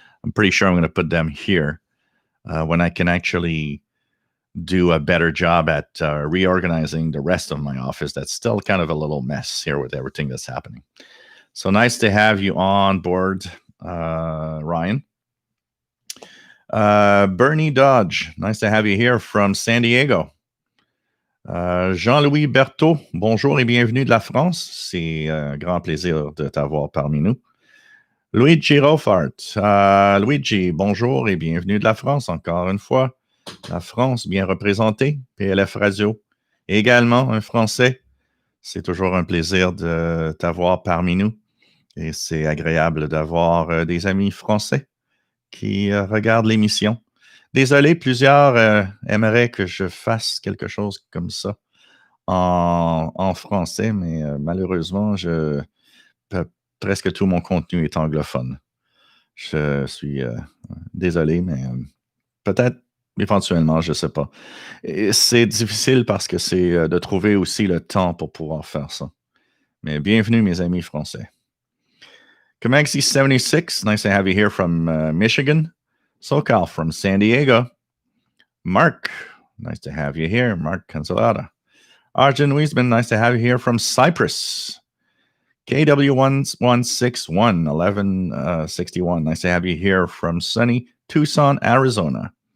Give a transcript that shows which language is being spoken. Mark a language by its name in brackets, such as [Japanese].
[English] I'm pretty sure I'm going to put them here when I can actually do a better job at reorganizing the rest of my office. That's still kind of a little mess here with everything that's happening. So nice to have you on board, Ryan. Bernie Dodge, nice to have you here from San Diego. [French] Jean-Louis Berthaud, bonjour et bienvenue de la France. C'est un grand plaisir de t'avoir parmi nous. Luigi Rofart, Luigi, bonjour et bienvenue de la France encore une fois. La France bien représentée, PLF Radio. Et également un Français. C'est toujours un plaisir de t'avoir parmi nous. Et c'est agréable d'avoir des amis français qui regardent l'émission. Désolé, plusieurs aimeraient que je fasse quelque chose comme ça en français, mais malheureusement, presque tout mon contenu est anglophone. Je suis désolé, mais peut-être éventuellement, je ne sais pas. Et c'est difficile parce que c'est de trouver aussi le temps pour pouvoir faire ça. Mais bienvenue, mes amis français. [English] Comanxi76, nice to have you here from Michigan. SoCal from San Diego. Mark, nice to have you here. Mark Cancelada. Arjun Wiesman, nice to have you here from Cyprus. KW1161, 1161, nice to have you here from sunny Tucson, Arizona.